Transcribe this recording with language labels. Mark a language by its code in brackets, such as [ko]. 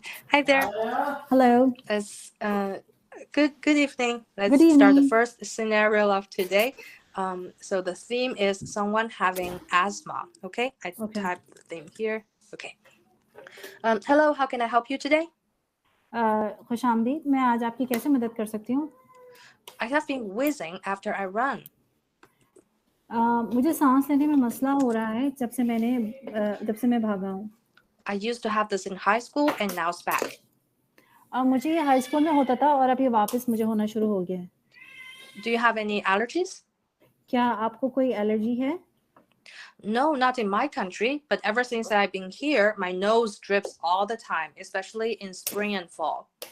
[en] Hi there. Hello. Good evening. Let's Good start the evening. first scenario of today. So the theme is someone having asthma. Okay, I Okay. typed the theme here. Okay. Hello, how can I help you today? [hi] खुश आमदीद, मैं आज आपकी कैसे मदद कर सकती हूँ? [en] I have been wheezing after I run. [hi] मुझे सांस लेने में मसला हो रहा है जब से मैं भागा हूँ. [en] I used to have this in high school and now it's back. [hi] मुझे ये हाई स्कूल में होता था और अब ये वापस मुझे होना शुरू हो गया है. [en] Do you have any allergies? [hi] क्या आपको कोई एलर्जी है? [en] No, not in my country, but ever since I've been here, my nose drips all the time, especially in spring and fall.